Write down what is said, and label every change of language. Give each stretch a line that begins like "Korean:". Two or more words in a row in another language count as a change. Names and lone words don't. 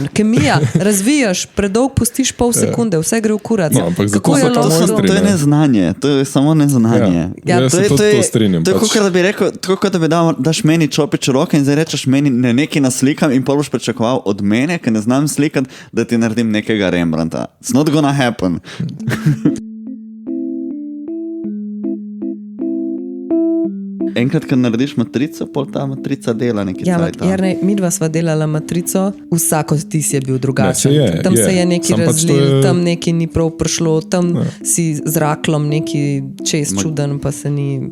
Slovenian: Kemija, razvijaš, predolg pustiš pol sekunde, vse gre v kurac. No, ampak zato Kako je so to lahko mojstri, To je neznanje, to je samo neznanje. Ja, se tudi to strinjam. To je kot da bi rekel, kot da bi daš meni čopič v roke in zdaj rečeš meni nekaj naslikam in pol boš pričakoval od mene, ker ne znam slikati, da ti naredim nekega Rembrandta.
English: It's not gonna happen.
Slovenian: Enkrat, ko narediš matrico, pol ta matrica dela nekaj cajta. Jernej, midva sva delala matrico, vsak od tis je bil drugačen. Ne, tam se je nekaj razlil, tam nekaj ni prav prišlo, tam si z raklom nekaj čez čuden, pa se ni...